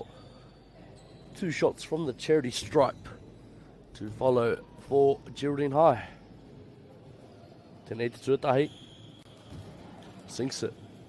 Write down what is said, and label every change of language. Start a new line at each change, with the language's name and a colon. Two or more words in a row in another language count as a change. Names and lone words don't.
English: 2 shots from the charity stripe to follow for Geraldine High.
Māori: Tēnei te tuatahi.
English: Sinks it.